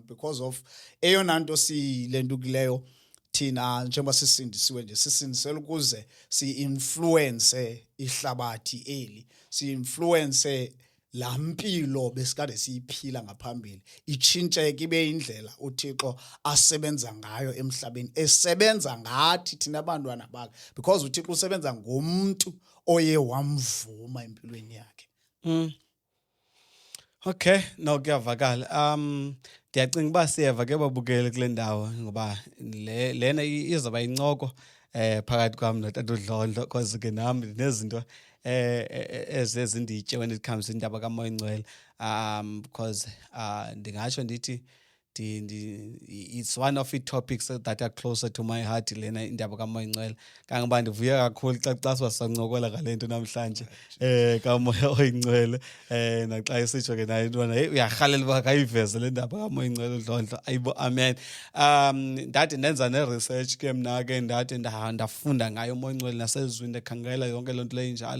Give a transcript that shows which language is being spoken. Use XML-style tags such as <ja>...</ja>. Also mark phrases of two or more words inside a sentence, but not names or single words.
<xh>Because of eyona nto siyilentukileyo thina njengoba sisindisiwe nje, sisindisele ukuze si-influence ihlabathi eli, si-influence laa mpilo besikade siyiphila ngaphambili, itshintsheke ibe indlela uThixo asebenza ngayo emhlabeni, esebenza ngathi thina bantwana bakhe, because uThixo usebenza ngomntu oye wamvuma empilweni yakhe. Okay, no kuyavakala. Ndiyacinga uba siyeva ke babukele kule ndawo ngoba lena izawuba yincoko phakathi kwam notata uDlondlo, because ke nam ndinezinto ezinditye</xh> <en>when it comes to</en> <xh>indaba kamoya oyingcwele.</xh> <en>Because</en> <xh>ndingatsho ndithi</xh> <en>it's one of the topics that are closer to my heart,</en> <xh>lena indaba kamoya oyingcwele. Kangoba ndivuya kakhulu xa siba sancokola ngale nto namhlanje kamoya oyingcwele. Naxa isitsho ke nayo intwana heyi uyarhalela uba kayiveze le ndaba kamoya oyingcwele uDlondlo. Ayibo, amen. Ndathi ndenza ne-research ke mna ke ndathi ndafunda ngayo umoya oyingcwele nasezwini, ndakhangela yonke loo nto leyo injalo.</xh>